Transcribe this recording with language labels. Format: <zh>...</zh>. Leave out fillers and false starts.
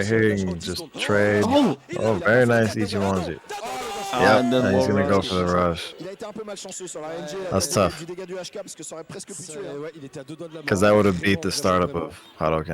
<en>Right here you can just trade. Oh, very nice ISIMORN. Yeah, and and then he's gonna go for the rush.</en> <fr>Il a été un peu malchanceux sur la NG.</fr> <en>That's tough.</en> <fr>Du dégât du HK parce que ça aurait presque pu tuer. Ouais, il était à 2 doigts de la mort.</fr> <en>Because that would have beat the startup of Hadoken</en>